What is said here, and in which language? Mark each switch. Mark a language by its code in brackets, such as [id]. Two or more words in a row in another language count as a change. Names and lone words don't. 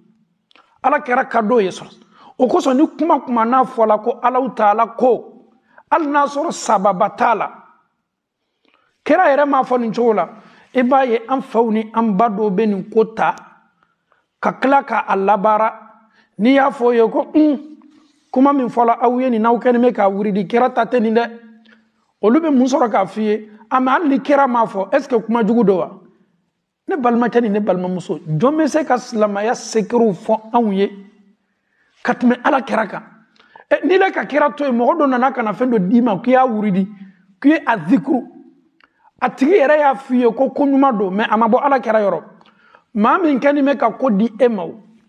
[bm] Ala kera kadoye so. O ko so ni kuma na fola ko ala taala ko al n'a sɔrɔ sababa t'a la kira yɛrɛ m'a fɔ nin cogo la i b'a ye an faw ni an ba dɔw bɛ nin ko ta ka tila k'a labaara n'i y'a fɔ o ye ko kuma min fɔla aw ye nin n'aw kɛlen bɛ k'a wuridi kira ta tɛ nin dɛ olu bɛ mun sɔrɔ k'a f'i ye mais hali ni kira m'a fɔ [fr] est ce que [bm] kuma jugu don wa ne balimakɛ ni ne balimamuso jɔn bɛ se ka silamɛya sekiriw fɔ anw ye ka tɛmɛ ala kira kan n'i le ka kira to yen mɔgɔ dɔ nana ka na fɛn dɔ d'i ma k'i y'a wuridi k'i ye a zikuru a tigi yɛrɛ y'a f'i ye ko ɲuman don mais a ma bɔ ala kira yɔrɔ maa min kɛlen bɛ ka ko di e ma o